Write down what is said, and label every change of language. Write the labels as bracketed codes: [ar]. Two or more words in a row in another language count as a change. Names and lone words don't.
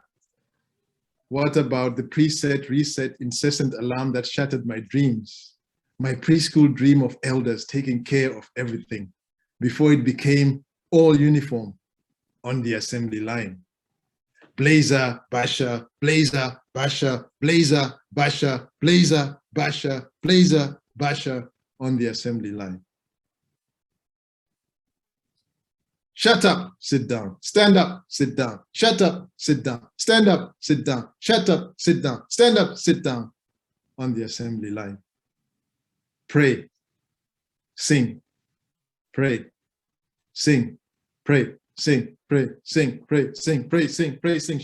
[en] What about the preset, reset, incessant alarm that shattered my dreams? My preschool dream of elders taking care of everything before it became all uniform on the assembly line. Blazer, basha, blazer, basha, blazer, basha, blazer, basha, blazer, basha on the assembly line. Shut up, sit down, stand up, sit down, shut up, sit down, stand up, sit down, shut up, sit down, stand up, sit down on the assembly line. Pray, sing, pray, sing, pray, sing, pray, sing, pray, sing, pray, sing, pray, sing.